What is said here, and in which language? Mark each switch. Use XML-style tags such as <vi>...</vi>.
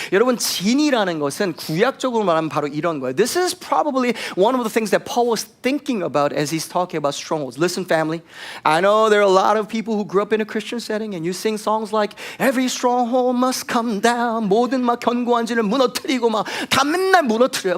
<ko>여러분, 진이라는 것은 구약적으로 말하면 바로 이런 거예요.</ko> <en>This is probably one of the things that Paul was thinking about as he's talking about strongholds. Listen family, I know there are a lot of people who grew up in a Christian setting and you sing songs like Every stronghold must come down.</en> <ko>모든 막 견고한 진을 무너뜨리고 막 다 맨날 무너뜨려요.</ko>